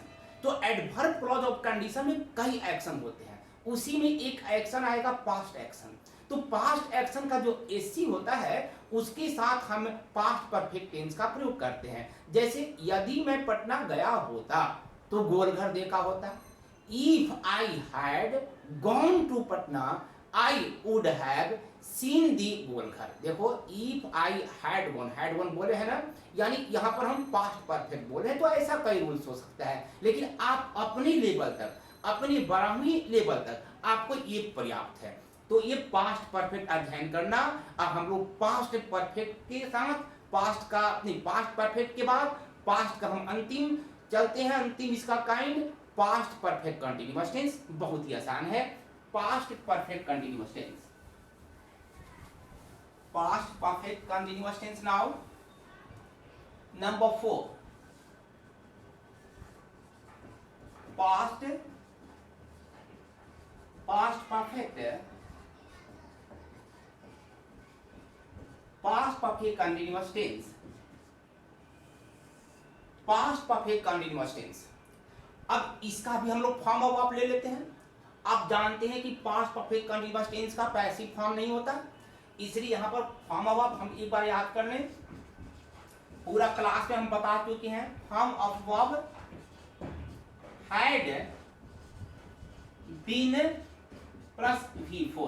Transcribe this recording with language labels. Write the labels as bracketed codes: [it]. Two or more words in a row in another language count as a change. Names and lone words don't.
[hi] तो [en] adverb clause of condition [hi] में कई एक्शन होते हैं, उसी में एक एक्शन आएगा [en] past action. [hi] तो [en] past action [hi] का जो एससी होता है उसके साथ हम [en] past perfect tense [hi] का प्रयोग करते हैं। जैसे यदि मैं पटना गया होता तो गोलघर देखा होता। [en] if I had gone to Patna I would have seen the Golghar. [hi] देखो [en] if I had one [hi] बोले है ना, यानी यहाँ पर हम [en] past perfect [hi] बोले हैं। तो ऐसा कई रूल्स हो सकता है, लेकिन आप अपने लेवल तक, अपनी 12वीं लेवल तक आपको ये पर्याप्त है। तो ये [en] past perfect [hi] अध्ययन करना। अब हम लोग [en] past perfect [hi] के साथ [en] past perfect [hi] के बाद पास्ट का हम अंतिम चलते हैं, अंतिम इसका [en] kind past perfect continuous tense. [hi] बहुत ही आसान है [en] past perfect continuous tense. Past perfect continuous tense now. Number 4, past perfect continuous tense। past perfect continuous tense। [hi] अब इसका भी हम लोग [en] form of [hi] आप ले लेते हैं। आप जानते हैं कि [en] past perfect continuous tense [hi] का [en] passive form [hi] नहीं होता, इसलिए यहां पर [en] form of verb [hi] हम एक बार याद कर लें। पूरा क्लास में हम बता चुके हैं [en] form of verb had been plus V4.